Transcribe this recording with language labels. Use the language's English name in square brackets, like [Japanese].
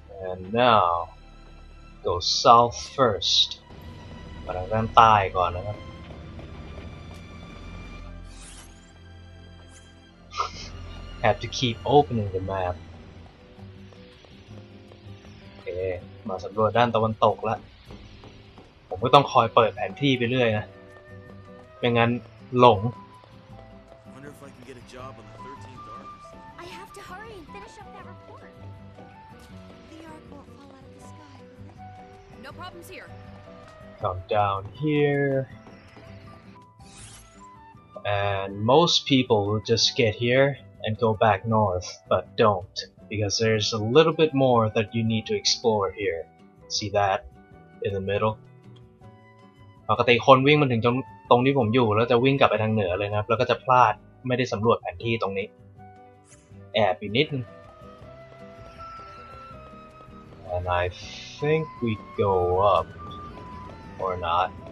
[English] And now go south first [Thai] มาทางด้านใต้ก่อนนะครับ [English] Have to keep opening the map [Thai] โอเคมาสำรวจด้านตะวันตกแล้วผมก็ต้องคอยเปิดแผนที่ไปเรื่อยนะไม่งั้นหลง [English] I have to hurry and finish up that report. The arc won't fall out of the sky. No problems here. Come down here. And most people will just get here and go back north, but don't, because there's a little bit more that you need to explore here. See that in the middle? [Thai] ปกติคนวิ่งมาถึงตรงที่ผมอยู่แล้วจะวิ่งกลับไปทางเหนือเลยนะครับแล้วก็จะพลาดไม่ได้สำรวจแผนที่ตรงนี้แอบอยู่นิดนึง [English] And I think we go up or not.